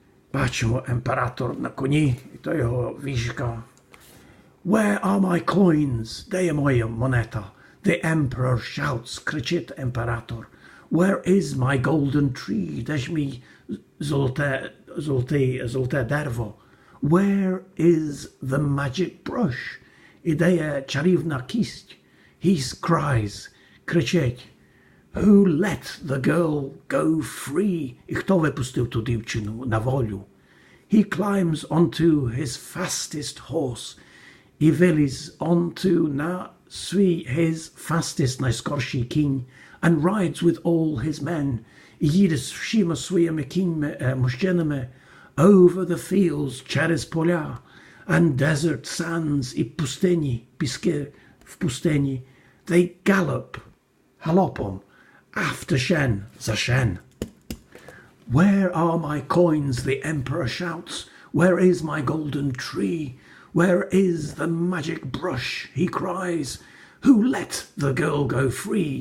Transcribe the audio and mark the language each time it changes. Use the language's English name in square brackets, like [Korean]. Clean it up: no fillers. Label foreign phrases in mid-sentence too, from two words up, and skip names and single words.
[Ukrainian] бачимо імператор на коні, і то його віжка. [English] Where are my coins? [Ukrainian] Де є моя монета? [English] The emperor shouts, [Ukrainian] кричить імператор. [English] Where is my golden tree? [Ukrainian] Де ж мій золоте дерево? [English] Where is the magic brush? [Ukrainian] І де є чарівна кисть? [English] He cries, кричить. Who let the girl go free? [Ukrainian] І хто випустив ту дівчину на волю? [English] He climbs onto his fastest horse. [Ukrainian] І виліз onto на свій [English] his fastest, [Ukrainian] найскорший кінь, [English] and rides with all his men. [Ukrainian] І їде з всіма своїми кіньми, мужчинами, [English] over the fields, [Ukrainian] через поля, [English] and desert sands, [Ukrainian] і пустині, піски в пустині. [English] They gallop, галопом, after Shen, за Shen. Where are my coins? The emperor shouts. Where is my golden tree? Where is the magic brush? He cries. Who let the girl go free?